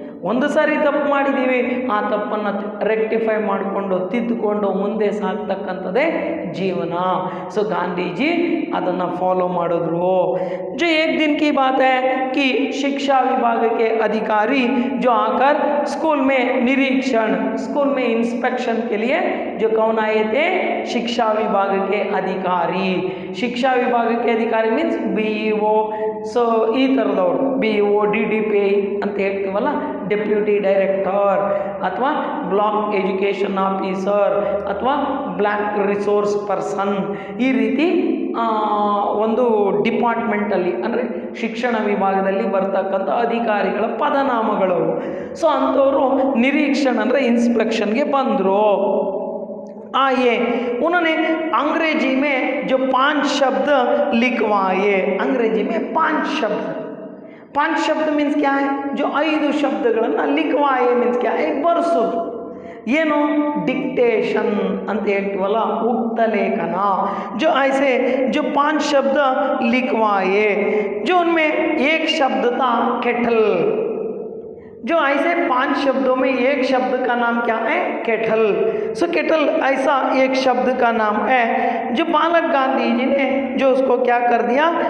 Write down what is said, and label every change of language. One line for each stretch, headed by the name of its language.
Kannada: ಒಂದು ಸಾರಿ ತಪ್ಪು ಮಾಡಿದ್ದೀವಿ, ಆ ತಪ್ಪನ್ನು ರೆಕ್ಟಿಫೈ ಮಾಡಿಕೊಂಡು ತಿದ್ದುಕೊಂಡು ಮುಂದೆ ಸಾಗ್ತಕ್ಕಂಥದ್ದೇ ಜೀವನ. ಸೊ ಗಾಂಧೀಜಿ ಅದನ್ನು ಫಾಲೋ ಮಾಡಿದ್ರು.
Hindi: जो एक दिन की बात है कि शिक्षा विभाग के अधिकारी जो आकर स्कूल में निरीक्षण, स्कूल में इंस्पेक्शन के लिए जो कौन आए थे, शिक्षा विभाग के अधिकारी. शिक्षा विभाग के अधिकारी मीन्स BEO.
Kannada: ಸೊ ಈ ಥರದವರು BEO, DDP ಅಂತ ಹೇಳ್ತೀವಲ್ಲ, ಡೆಪ್ಯೂಟಿ ಡೈರೆಕ್ಟರ್ ಅಥವಾ ಬ್ಲಾಕ್ ಎಜುಕೇಷನ್ ಆಫೀಸರ್ ಅಥವಾ ಬ್ಲ್ಯಾಕ್ ರಿಸೋರ್ಸ್ ಪರ್ಸನ್, ಈ ರೀತಿ ಒಂದು ಡಿಪಾರ್ಟ್ಮೆಂಟಲ್ಲಿ ಅಂದರೆ ಶಿಕ್ಷಣ ವಿಭಾಗದಲ್ಲಿ ಬರ್ತಕ್ಕಂಥ ಅಧಿಕಾರಿಗಳ ಪದನಾಮಗಳವು. ಸೊ ಅಂಥವರು ನಿರೀಕ್ಷಣ ಅಂದರೆ ಇನ್ಸ್ಪೆಕ್ಷನ್ಗೆ ಬಂದರು.
Hindi: आए, उन्होंने अंग्रेजी में जो 5 शब्द लिखवाए. अंग्रेजी में 5 शब्द मीन्स क्या है, जो 5 ಶಬ್ದಗಳನ್ನು लिखवाए मीन्स क्या है, ಬರ್ಸೋದು.
Kannada: ಏನು ಡಿಕ್ಟೇಷನ್ ಅಂತ ಹೇಳ್ತೀವಲ್ಲ, ಉಕ್ತ ಲೇಖನ.
Hindi: जो ऐसे जो 5 शब्द लिखवाए, जो उनमें एक शब्द था केटल. जो ऐसे 5 शब्दों में एक शब्द का नाम क्या है, केटल. सो केटल ऐसा एक शब्द का नाम है जो बालक गांधी जी ने जो उसको क्या कर दिया.